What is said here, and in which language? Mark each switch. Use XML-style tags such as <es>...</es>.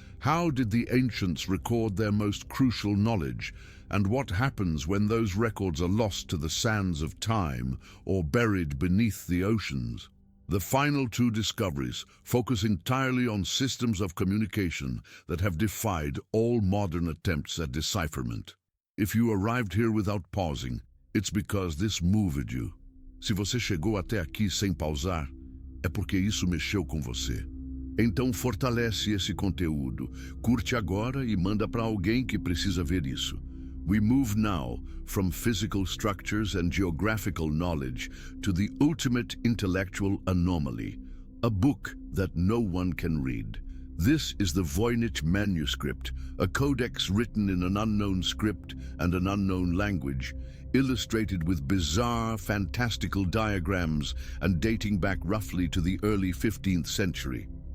<en>How did the ancients record their most crucial knowledge, and what happens when those records are lost to the sands of time or buried beneath the oceans? The final two discoveries focus entirely on systems of communication that have defied all modern attempts at decipherment. If you arrived here without pausing, it's because this moved you.</en> <pt>Se você chegou até aqui sem pausar, é porque isso mexeu com você. Então fortalece esse conteúdo, curte agora e manda para alguém que precisa ver isso.</pt> <en>We move now from physical structures and geographical knowledge to the ultimate intellectual anomaly, a book that no one can read. This is the Voynich manuscript, a codex written in an unknown script and an unknown language, illustrated with bizarre, fantastical diagrams and dating back roughly to the early 15th century.</en>